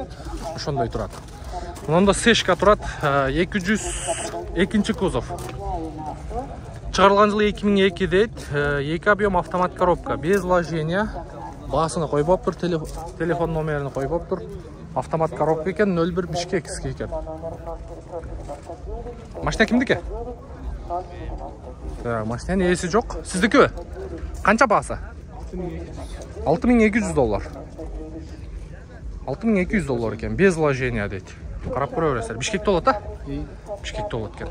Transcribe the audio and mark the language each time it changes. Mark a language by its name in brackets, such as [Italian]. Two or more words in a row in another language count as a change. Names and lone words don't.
[Kyrgyz] Ошондой турат. Мында сешка турат, 202 кузов. Чыгарылган жылы 2002 дейт, 2 объем автомат коробка, [Russian] без вложения. [Kyrgyz] Басыны койбоп тур, телефон номерин койбоп тур. Автомат коробка екен, 01 Бишкекский екен. Машина кимдики? Машинанын ээси жок. Сиздики? Канча баасы? $6200. $6200 екен, [Russian] без вложения [Kyrgyz] дейт. Карап көрө бересиздер. Бишкекте болот, а? Бишкекте болот экен.